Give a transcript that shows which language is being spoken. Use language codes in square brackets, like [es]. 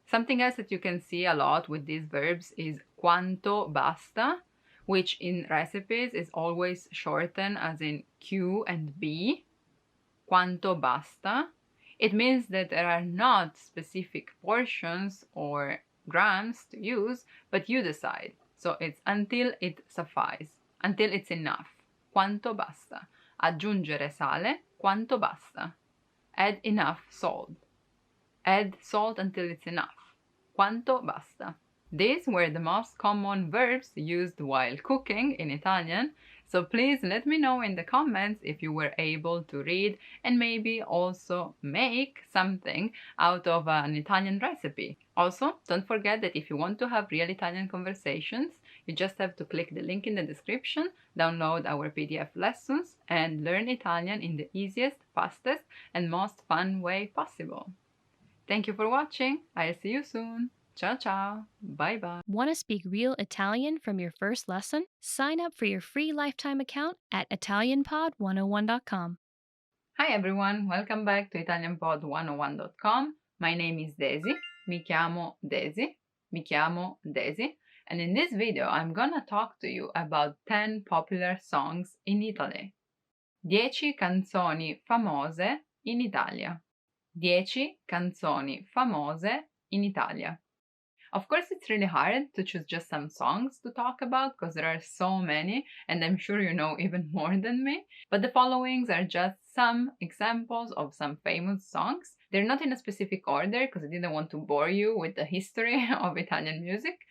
[en] Something else that you can see a lot with these verbs is [it] quanto basta, [en] which in recipes is always shortened as in Q and B. [it] Quanto basta. [en] It means that there are not specific portions or grams to use, but you decide. So it's until it suffices, until it's enough. [it] Quanto basta. Aggiungere sale, quanto basta. [en] Add enough salt. Add salt until it's enough. [it] Quanto basta. [en] These were the most common verbs used while cooking in Italian, so please let me know in the comments if you were able to read and maybe also make something out of an Italian recipe. Also, don't forget that if you want to have real Italian conversations, you just have to click the link in the description, download our PDF lessons, and learn Italian in the easiest, fastest, and most fun way possible. Thank you for watching. I'll see you soon. [it] Ciao ciao. [en] Bye bye. Want to speak real Italian from your first lesson? Sign up for your free lifetime account at ItalianPod101.com. Hi everyone, welcome back to ItalianPod101.com. My name is Daisy. [it] Mi chiamo Daisy. Mi chiamo Daisy. [en] And in this video, I'm gonna talk to you about 10 popular songs in Italy. [it] 10 canzoni famose in Italia. 10 canzoni famose in Italia. [en] Of course, it's really hard to choose just some songs to talk about because there are so many, and I'm sure you know even more than me. But the followings are just some examples of some famous songs. They're not in a specific order because I didn't want to bore you with the history of Italian music.